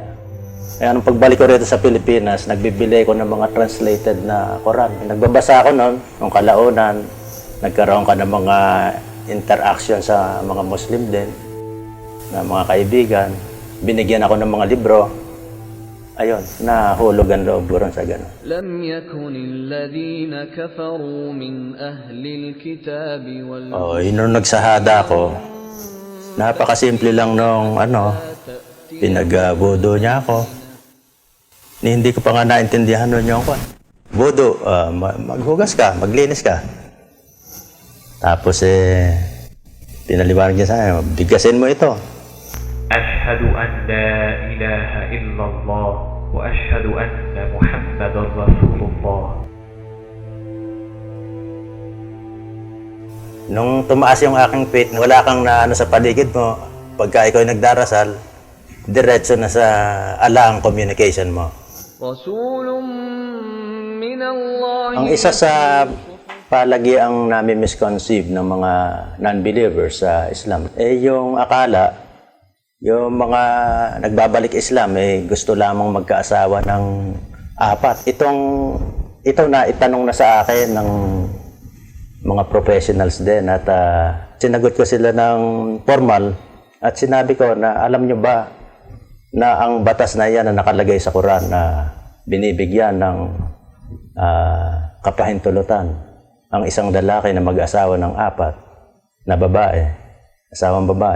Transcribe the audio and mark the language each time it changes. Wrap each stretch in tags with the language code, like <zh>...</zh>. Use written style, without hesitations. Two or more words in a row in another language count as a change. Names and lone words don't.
<tl>Kaya nung pagbalik ko rito sa Pilipinas, nagbibili ko ng mga translated na Quran. Nagbabasa ako noon, nung kalaunan, nagkaroon ka ng mga interaction sa mga Muslim din, na mga kaibigan. Binigyan ako ng mga libro. Ayun, nahulog ang loob ko ron sa gano'n.</tl> <ar>لم يكن الذين كفروا من أهل الكتاب</ar> <tl>Nung nagsahada ako, napakasimple lang nung pinag-voodoo niya ako. Hindi ko pa nga naintindihan nun yung voodoo, maghugas ka, maglinis ka. Tapos pinaliwanag niya sa akin, bigasin mo ito.</tl> <ar>أشهد أن لا إله إلا الله وأشهد أن محمدا رسول الله.</ar> <tl>Nung tumaas yung aking faith, wala kang na sa paligid mo, pagka ikaw nagdarasal, diretso na sa Allah ang communication mo.</tl> <ar>رسول من الله.</ar> <tl>Ang isa sa palagi ang nami-misconceive ng mga non-believers sa Islam, yung akala, yung mga nagbabalik Islam, gusto lamang magkaasawa ng 4. Ito na itanong na sa akin ng mga professionals din at sinagot ko sila ng formal at sinabi ko na alam nyo ba na ang batas na yan na nakalagay sa Quran na binibigyan ng kapahintulutan ang isang lalaki na mag-asawa ng 4 na babae, asawang babae.</tl>